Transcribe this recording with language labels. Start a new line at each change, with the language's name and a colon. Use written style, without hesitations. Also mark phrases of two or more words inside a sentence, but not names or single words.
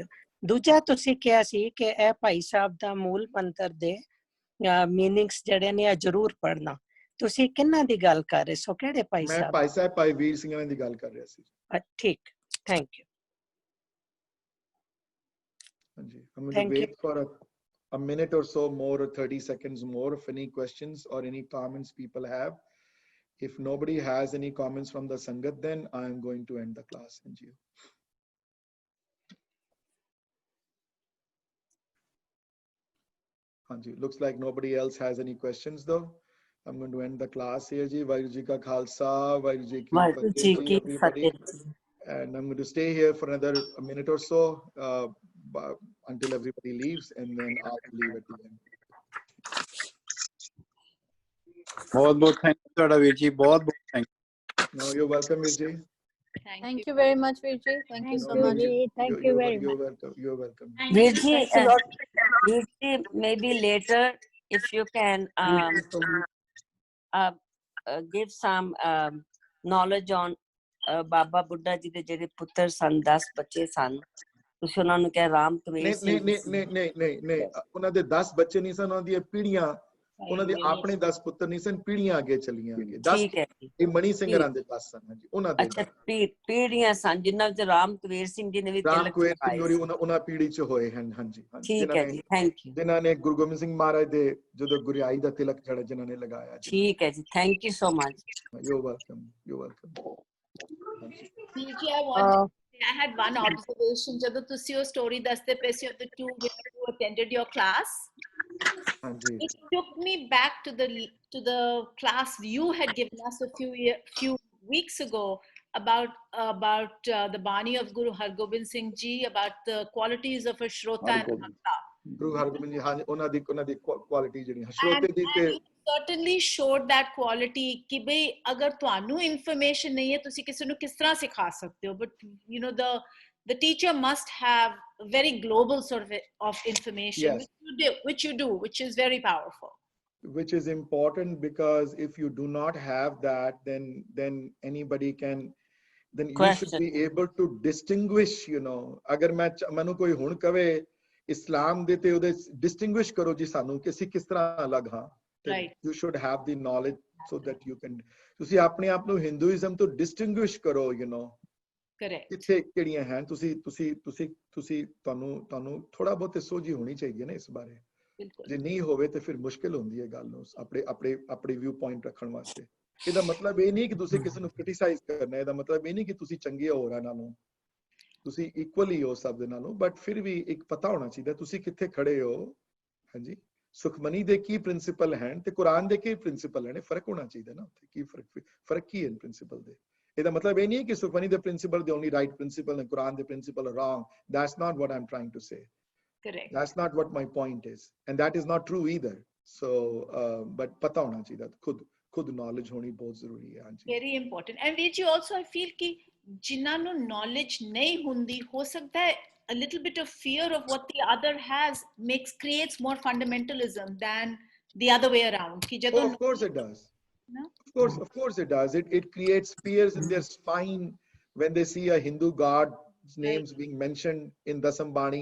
Punjabi: ਦੂਜਾ ਤੁਸੀਂ ਕਿਹਾ ਸੀ ਕਿ ਇਹ ਭਾਈ ਸਾਹਿਬ ਦਾ ਮੂਲ ਮੰਤਰ ਦੇ ਮੀਨਿੰਗਸ ਜਿਹੜੇ ਨੇ ਜ਼ਰੂਰ ਪੜ੍ਹਨਾ। ਤੁਸੀਂ ਕਿਹਨਾਂ ਦੀ ਗੱਲ ਕਰ ਰਹੇ ਸੋ? ਕਿਹੜੇ ਭਾਈ ਸਾਹਿਬ? ਮੈਂ ਭਾਈ ਸਾਹਿਬ ਭਾਈ ਵੀਰ ਸਿੰਘਾਂ ਦੀ ਗੱਲ ਕਰ ਰਿਹਾ ਸੀ। ਠੀਕ,
English: thank you.
Punjabi: ਹਾਂਜੀ,
English: I'm going to wait for a minute or so more, or 30 seconds more, if any questions or any comments people have. If nobody has any comments from the Sangat, then I am going to end the class. Thank you. Hanji, looks like nobody else has any questions though. I'm going to end the class here ji.
Punjabi: ਵਾਹਿਗੁਰੂ ਜੀ ਕਾ ਖ਼ਾਲਸਾ, ਵਾਹਿਗੁਰੂ ਜੀ ਕੀ ਫ਼ਤਹਿ,
English: and I'm going to stay here for another minute or so until everybody leaves, and then I'll leave at the end.
Punjabi: बहुत
English: thank you
Punjabi: ਤੁਹਾਡਾ ਵੀਰ ਜੀ, ਬਹੁਤ
English: thank you. No, you're welcome
Punjabi: ਵੀਰ ਜੀ।
English: Thank you very much, Virji. Thank you so much. Thank you very much. You're welcome.
Punjabi: Virji,
English: maybe later if you can give some knowledge on
Punjabi: Baba Buddha ji ਦੇ ਜਿਹੜੇ ਪੁੱਤਰ ਸਨ, 10 ਬੱਚੇ ਸਨ, ਤੁਸੀਂ ਉਹਨਾਂ ਨੂੰ ਕਿਹਾ ਰਾਮ ਕਵੇਰ ਸਿੰਘ। ਨਹੀਂ, ਉਹਨਾਂ ਦੇ 10 ਬੱਚੇ ਨਹੀਂ ਸਨ, ਉਹਨਾਂ ਦੀਆਂ ਪੀੜ੍ਹੀਆਂ, ਉਹਨਾਂ ਦੇ ਆਪਣੇ 10 ਪੁੱਤਰ ਨਹੀਂ ਸਨ, ਪੀੜ੍ਹੀਆਂ ਅੱਗੇ ਚਲੀਆਂ ਗਈਆਂ। 10 ਇਹ ਮਣੀ ਸਿੰਘ ਰਾਂ ਦੇ 10 ਸਨ। ਹਾਂਜੀ, ਉਹਨਾਂ ਦੇ ਅੱਛਾ ਪੀੜ੍ਹੀਆਂ ਸਨ, ਜਿਨ੍ਹਾਂ ਵਿੱਚ ਰਾਮ ਕਵੇਰ ਸਿੰਘ ਜੀ ਨੇ ਵੀ ਤਿਲਕ ਲਗਾਏ, ਉਹਨਾਂ ਪੀੜ੍ਹੀ ਚ ਹੋਏ ਹਨ। ਹਾਂਜੀ, ਠੀਕ ਹੈ ਜੀ,
English: thank you.
Punjabi: ਜਿਨ੍ਹਾਂ ਨੇ ਗੁਰੂ ਗੋਬਿੰਦ ਸਿੰਘ ਮਹਾਰਾਜ ਦੇ ਜਦੋਂ ਗੁਰਿਆਈ ਦਾ ਤਿਲਕ ਜਿਹੜਾ ਜਿਨ੍ਹਾਂ ਨੇ ਲਗਾਇਆ। ਠੀਕ ਹੈ ਜੀ,
English: thank you so much. You're welcome. You're welcome. I had one observation.
Punjabi: ਜਦੋਂ ਤੁਸੀਂ ਉਹ story ਦੱਸਦੇ ਪਏ ਸੀ,
English: the two women who attended your class, it took me back to the class you had given us a few weeks ago about the Bani of Guru Har Gobind Singh Ji, about the qualities of a Shrota and Bhakta.
Punjabi: Guru Har Gobind Ji, ਹਾਂਜੀ, ਉਹਨਾਂ ਦੀ quality ਜਿਹੜੀ ਸ਼ਰੋਤੇ ਦੀ ਤੇ
English: certainly showed that quality
Punjabi: ਕਿ ਬਈ ਅਗਰ ਤੁਹਾਨੂੰ information ਨਹੀਂ ਹੈ, ਤੁਸੀਂ ਕਿਸੇ ਨੂੰ ਕਿਸ ਤਰ੍ਹਾਂ ਸਿਖਾ ਸਕਦੇ ਹੋ,
English: but the teacher must have very global sort of information. Yes. which you do, which is very powerful, which is important, because if you do not have that, then anybody can, then you should be able to distinguish,
Punjabi: ਅਗਰ ਮੈਨੂੰ ਕੋਈ ਹੁਣ ਕਵੇ ਇਸਲਾਮ ਦੇ ਤੇ ਉਹਦੇ distinguish ਕਰੋ ਜੀ ਸਾਨੂੰ ਕਿ ਅਸੀਂ ਕਿਸ ਤਰ੍ਹਾਂ ਅਲੱਗ ਹਾਂ।
English: right, you should have the knowledge so that you can,
Punjabi: ਤੁਸੀਂ ਆਪਣੇ ਆਪ ਨੂੰ ਹਿੰਦੂਇਜ਼ਮ ਤੋਂ distinguish ਕਰੋ,
English: correct
Punjabi: ਕਿੱਥੇ ਕਿਹੜੀਆਂ ਹਨ ਤੁਹਾਨੂੰ ਥੋੜਾ ਬਹੁਤ ਸੋਝੀ ਹੋਣੀ ਚਾਹੀਦੀ ਹੈ ਨਾ ਇਸ ਬਾਰੇ ਬਿਲਕੁਲ ਜੇ ਨਹੀਂ ਹੋਵੇ ਤੇ ਫਿਰ ਮੁਸ਼ਕਿਲ ਹੁੰਦੀ ਹੈ ਗੱਲ ਨੂੰ ਆਪਣੇ
English: view point
Punjabi: ਰੱਖਣ ਵਾਸਤੇ ਇਹਦਾ ਮਤਲਬ ਇਹ ਨਹੀਂ ਕਿ ਤੁਸੀਂ ਕਿਸੇ ਨੂੰ ਕ੍ਰਿਟਿਸਾਈਜ਼ ਕਰਨਾ ਇਹਦਾ ਮਤਲਬ ਇਹ ਨਹੀਂ ਕਿ ਤੁਸੀਂ ਚੰਗੇ ਹੋ ਰਹੇ ਨਾਲੋਂ ਤੁਸੀਂ ਇਕੁਅਲੀ ਹੋ ਸਭ ਦੇ ਨਾਲੋਂ ਬਟ ਫਿਰ ਵੀ ਇੱਕ ਪਤਾ ਹੋਣਾ ਚਾਹੀਦਾ ਤੁਸੀਂ ਕਿੱਥੇ ਖੜੇ ਹੋ ਹਾਂਜੀ ਸੁਖਮਨੀ ਦੇ ਕੀ ਪ੍ਰਿੰਸੀਪਲ ਹਨ ਤੇ ਕੁਰਾਨ ਦੇ ਕੀ ਪ੍ਰਿੰਸੀਪਲ ਹਨ ਫਰਕ ਹੋਣਾ ਚਾਹੀਦਾ ਨਾ ਉੱਥੇ ਕੀ ਫਰਕ ਕੀ ਹੈ ਪ੍ਰਿੰਸੀਪਲ ਦੇ ਇਹਦਾ ਮਤਲਬ ਇਹ ਨਹੀਂ ਹੈ ਕਿ ਸੁਖਮਨੀ ਦੇ ਪ੍ਰਿੰਸੀਪਲ ਦੇ
English: only right principle and Quran the principle are wrong. That's not what I'm trying to say. correct That's not what my point is, and that is not true either. So but
Hindi: पता होना चाहिए खुद knowledge होनी बहुत ज़रूरी है ਹਾਂਜੀ
English: very important and Veer ji also I feel ki
Punjabi: ਜਿਨ੍ਹਾਂ ਨੂੰ knowledge ਨਹੀਂ ਹੁੰਦੀ ਹੋ ਸਕਦਾ ਹੈ
English: a little bit of fear of what the other has creates more fundamentalism than the other way around ki ਜਦੋਂ of course it does. No? Of course it does. It creates fears in their spine when they see a Hindu god's names being mentioned in Dasambani.